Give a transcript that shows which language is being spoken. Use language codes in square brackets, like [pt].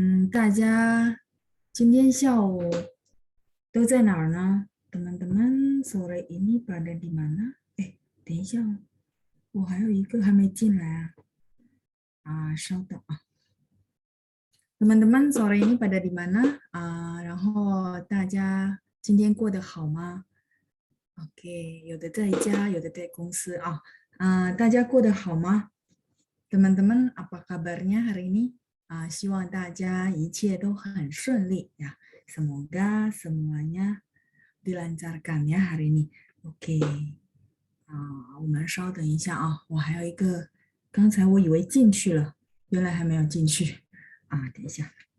[zh] 大家今天下午都在哪儿呢？ [id] teman-teman sore ini pada di mana? [zh] 等一下哦，我还有一个还没进来啊。稍等啊。 [id] teman-teman sore ini pada di mana? [zh] 然后大家今天过得好吗？OK，有的在家，有的在公司啊。大家过得好吗？ [id] teman-teman apa kabarnya hari ini？ [zh] 希望大家一切都很顺利呀。 [id] Semoga semuanya dilancarkan ya hari ini. [zh] OK，我们稍等一下啊，我还有一个，刚才我以为进去了，原来还没有进去等一下。